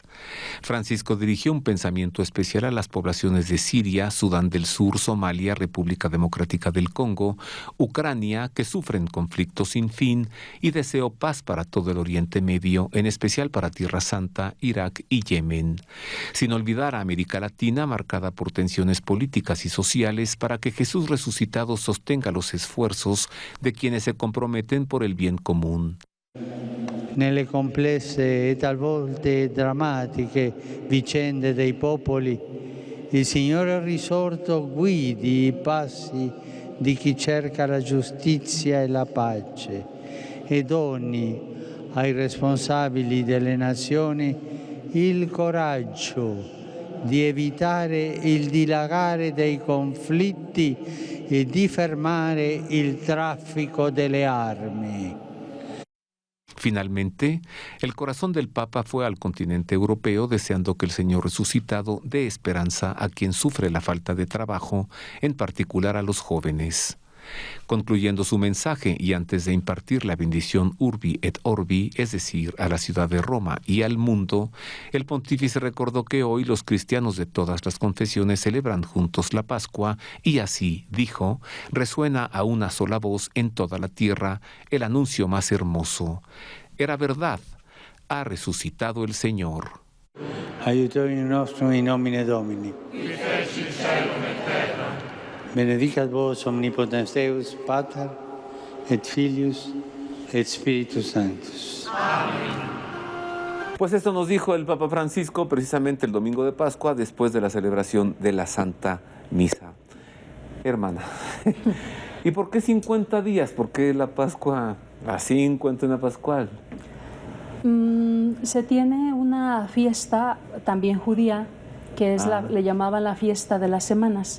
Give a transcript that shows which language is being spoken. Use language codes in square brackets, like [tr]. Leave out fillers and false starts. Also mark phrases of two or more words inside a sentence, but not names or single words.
[es] Francisco dirigió un pensamiento especial a las poblaciones de Siria, Sudán del Sur, Somalia, República Democrática del Congo, Ucrania, que sufren conflictos sin fin, y deseó paz para todo el Oriente Medio, en especial para Tierra Santa, Irak y Yemen. Sin olvidar a América Latina, marcada por tensiones políticas y sociales, para que Jesús resucitado sostenga los esfuerzos de quienes se comprometen por el bien común. [it] Nelle complesse e talvolta drammatiche vicende dei popoli, il Signore risorto guidi i passi di chi cerca la giustizia e la pace e doni ai responsabili delle nazioni il coraggio di evitare il dilagare dei conflitti e di fermare il traffico delle armi. [es] Finalmente, el corazón del Papa fue al continente europeo deseando que el Señor resucitado dé esperanza a quien sufre la falta de trabajo, en particular a los jóvenes. Concluyendo su mensaje y antes de impartir la bendición Urbi et Orbi, es decir, a la ciudad de Roma y al mundo, el pontífice recordó que hoy los cristianos de todas las confesiones celebran juntos la Pascua y así, dijo, resuena a una sola voz en toda la tierra el anuncio más hermoso. Era verdad, ha resucitado el Señor. [la] Aiutorium nostrum in nomine Domini. Benedicat vos omnipotens Deus, Pater, et Filius, et Spiritus Sanctus. [es] Pues esto nos dijo el Papa Francisco precisamente el domingo de Pascua, después de la celebración de la Santa Misa. Hermana, ¿y por qué 50 días? ¿Por qué la Pascua, la 50 pascual? Se tiene una fiesta también judía, que es le llamaban la fiesta de las semanas.